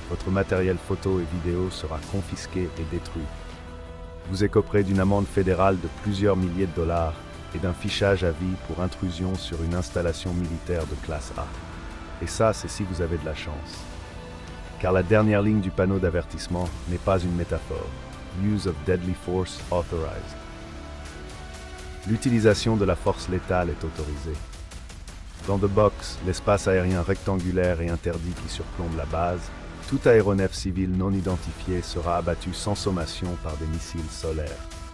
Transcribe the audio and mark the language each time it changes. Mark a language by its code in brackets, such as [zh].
[fr] Votre matériel photo et vidéo sera confisqué et détruit. Vous écoperez d'une amende fédérale de plusieurs milliers de dollars et d'un fichage à vie pour intrusion sur une installation militaire de classe A. Et ça, c'est si vous avez de la chance. Car la dernière ligne du panneau d'avertissement n'est pas une métaphore. [en] Use of deadly force authorized. [fr] L'utilisation de la force létale est autorisée. Dans The Box, l'espace aérien rectangulaire et interdit qui surplombe la base, tout aéronef civil non identifié sera abattu sans sommation par des missiles solaires.